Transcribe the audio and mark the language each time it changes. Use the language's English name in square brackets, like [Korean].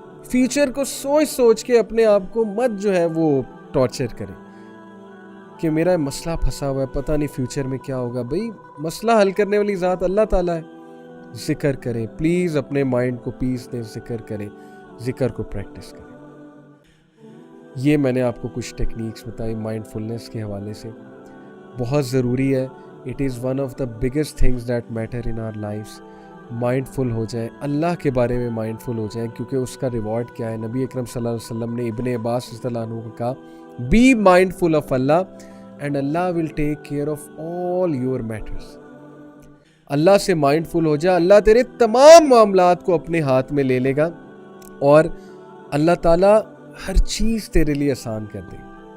[Urdu] Future کو سوچ کے اپنے آپ کو مت جو ہے وہ ٹارچر کریں کہ میرا مسئلہ پھنسا ہوا ہے، پتہ نہیں فیوچر میں کیا ہوگا. بھئی مسئلہ حل کرنے والی ذات اللہ تعالیٰ ہے. ذکر کریں پلیز، اپنے مائنڈ کو پیس دیں، ذکر کریں، ذکر کو پریکٹس کریں. یہ میں نے آپ کو کچھ ٹیکنیکس بتائی مائنڈ فلنس کے حوالے سے. بہت ضروری ہے. [English] It is one of the biggest things that matter in our lives. [Urdu] Mind فل ہو جائیں، اللہ کے بارے میں مائنڈ فل ہو جائیں، کیونکہ اس کا ریوارڈ کیا ہے. نبی اکرم صلی اللہ علیہ وسلم نے ابن عباس رضی اللہ عنہ کو کہا، [English] Be mindful of Allah and Allah will take care of all your matters. [Urdu] اللہ سے مائنڈ فل ہو جا، اللہ تیرے تمام معاملات کو اپنے ہاتھ میں لے لے گا، اور اللہ تعالیٰ ہر چیز تیرے لیے آسان کر دے گا.